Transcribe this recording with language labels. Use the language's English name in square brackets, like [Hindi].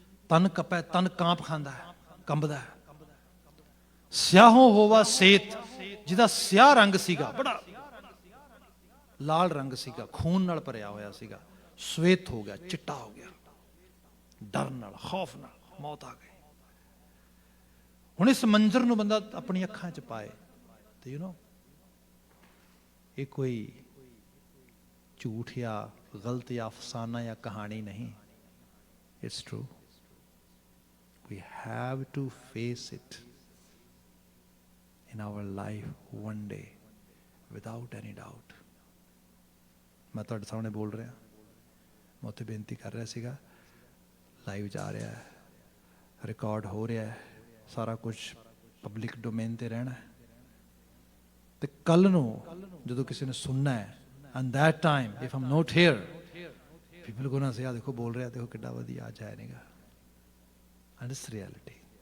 [Punjabi] ਤਨ ਕਪੈ, ਤਨ ਕਾਂਪ ਖਾਂਦਾ ਹੈ, ਕੰਬਦਾ ਹੈ। ਸਿਆਹੋਂ ਹੋਵਾ ਸੇਤ, ਜਿਹਦਾ ਸਿਆਹ ਰੰਗ ਸੀਗਾ, ਬੜਾ ਲਾਲ ਰੰਗ ਸੀਗਾ, ਖੂਨ ਨਾਲ ਭਰਿਆ ਹੋਇਆ ਸੀਗਾ, ਸਵੇਤ ਹੋ ਗਿਆ, ਚਿੱਟਾ ਹੋ ਗਿਆ, ਡਰ ਨਾਲ, ਖੌਫ ਨਾਲ ਮੌਤ ਆ ਗਈ। ਹੁਣ ਇਸ ਮੰਜ਼ਰ ਨੂੰ ਬੰਦਾ ਆਪਣੀ ਅੱਖਾਂ 'ਚ ਪਾਏ ਤੇ ਇਹ ਕੋਈ ਝੂਠ ਜਾਂ ਗਲਤ ਜਾਂ ਅਫਸਾਨਾ ਜਾਂ ਕਹਾਣੀ ਨਹੀਂ। [English] It's true. We have to face it in our life one day without any doubt. [Punjabi] ਮੈਂ ਤੁਹਾਡੇ ਸਾਹਮਣੇ ਬੋਲ ਰਿਹਾ, ਮੈਂ ਉੱਥੇ ਬੇਨਤੀ ਕਰ ਰਿਹਾ ਸੀਗਾ, ਲਾਈਵ ਜਾ ਰਿਹਾ ਹੈ, ਰਿਕਾਰਡ ਹੋ ਰਿਹਾ ਹੈ, ਸਾਰਾ ਕੁਝ ਪਬਲਿਕ ਡੋਮੇਨ ਤੇ ਰਹਿਣਾ ਹੈ। ਤੇ ਕੱਲ ਨੂੰ ਜਦੋਂ ਕਿਸੇ ਨੇ ਸੁਣਨਾ ਹੈ, [English] and that time if I'm not here, people gonna say, [Punjabi] ਆ ਦੇਖੋ ਬੋਲ ਰਿਹਾ, ਦੇਖੋ ਕਿੱਡਾ ਵਧੀਆ, ਅੱਜ ਆਇਆ ਨਹੀਂਗਾ। [English] And it's reality.